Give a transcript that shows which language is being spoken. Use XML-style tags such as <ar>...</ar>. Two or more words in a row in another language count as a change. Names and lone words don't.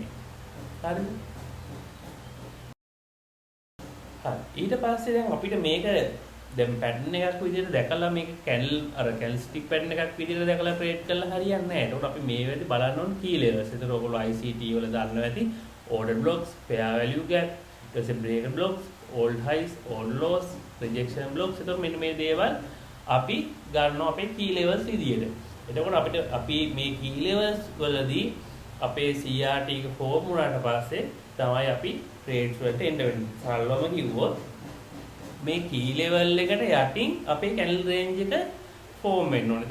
<si>හරිද? හරි. ඊට පස්සේ දැන් අපිට මේක දැන් pattern එකක් විදිහට දැකලා මේක</si> <en>candlestick pattern</en> <si>එකක් විදිහට දැකලා trade කරලා හරියන්නේ නැහැ. ඒකට අපි මේ වෙලාවේ බලන්න ඕන</si> <en>key levels.</en> <si>ඒතර ඔයගොල්ලෝ ICT වල දන්නවා ඇති</si> <en>order blocks, fair value gap,</en> <si>ඊට පස්සේ</si> <en>breaker blocks, old highs, old lows, rejection blocks.</en> <si>ඒතර මෙන්න මේ දේවල් අපි ගන්නවා අපේ</si> <en>key levels</en> <si>විදිහට. එතකොට අපිට අපි මේ</si> <en>key levels</en> <si>වලදී අපේ CRT එක form වුණාට පස්සේ තමයි අපි trades වලට එන්න වෙන්නේ. සරලවම කිව්වොත් මේ</si> <en>key level</en> <si>එකට යටින් අපේ</si> <en>candle range</en> <si>එක form වෙන්න ඕනේ.</si>